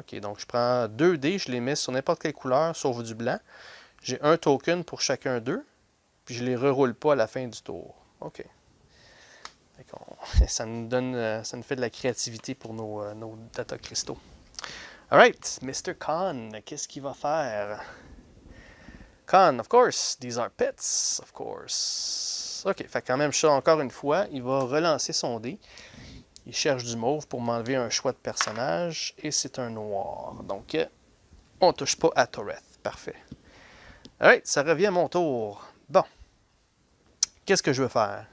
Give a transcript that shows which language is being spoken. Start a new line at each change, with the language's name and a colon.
French: OK, donc je prends 2 dés, je les mets sur n'importe quelle couleur, sauf du blanc. J'ai un token pour chacun d'eux, puis je les reroule pas à la fin du tour. OK. Ça nous donne, ça nous fait de la créativité pour nos data cristaux. Alright, Mr. Khan, qu'est-ce qu'il va faire?
English: Khan, of course, these are pets, of course.
French: OK, fait quand même ça, encore une fois, il va relancer son dé. Il cherche du mauve pour m'enlever un choix de personnage, et c'est un noir. Donc, on ne touche pas à Toreth. Parfait. Alright, ça revient à mon tour. Bon. Qu'est-ce que je veux faire?